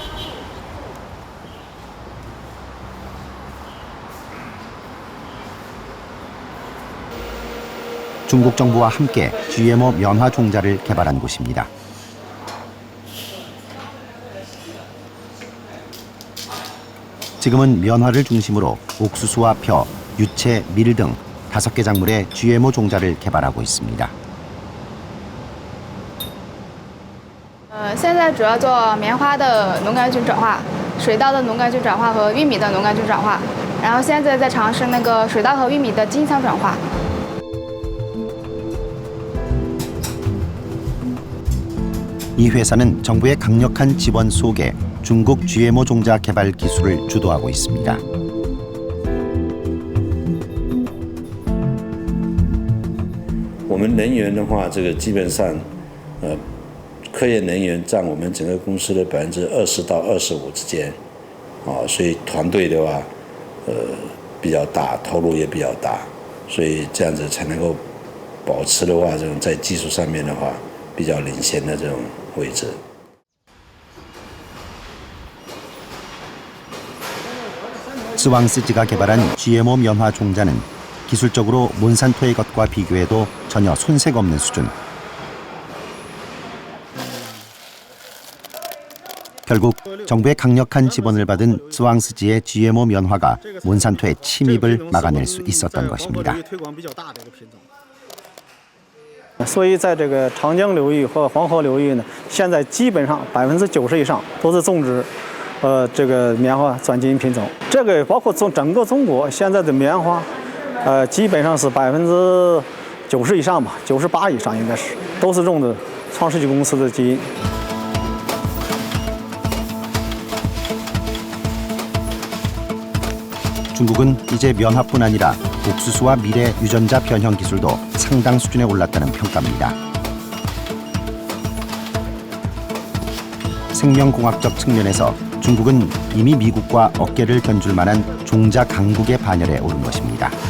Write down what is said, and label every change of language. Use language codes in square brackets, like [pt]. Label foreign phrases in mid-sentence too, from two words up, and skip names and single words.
[ko] 중국 정부와 함께 GMO 면화 종자를 개발한 곳입니다. 지금은 면화를 중심으로 옥수수와 벼, 유채, 밀 등 5개 작물의 GMO 종자를 개발하고 있습니다. [zh] 现在主要做棉花的农杆菌转化、水稻的农杆菌转化和玉米的农杆菌转化，然后现在在尝试那个水稻和玉米的基因层转化。 [ko] 이 회사는 정부의 강력한 지원 속에 중국 GMO 종자 개발 기술을 주도하고 있습니다. [zh] 我们人员的话，这个基本上，科研人员占我们整个公司的20%到25%之间，所以团队的话，比较大，投入也比较大，所以这样子才能够保持的话，这种在技术上面的话比较领先的这种位置。 [ko] 스왕스지가 개발한 GMO 면화 종자는 기술적으로 몬산토의 것과 비교해도 전혀 손색 없는 수준. 결국 정부의 강력한 지원을 받은 스왕스지의 GMO 면화가 몬산토의 침입을 막아낼 수 있었던 것입니다. [zh] 所以在这个长江流域和黄河流域呢，现在基本上90%以上都是种植。这个棉花转基因品种，这个包括整个中国现在的棉花，基本上是90%以上吧，98%以上应该是都是用的创世纪公司的基因。 [ko] 중국은 이제 면화뿐 아니라 옥수수와 밀의 유전자 변형 기술도 상당 수준에 올랐다는 평가입니다. 생명공학적 측면에서 중국은 이미 미국과 어깨를 견줄 만한 종자 강국의 반열에 오른 것입니다.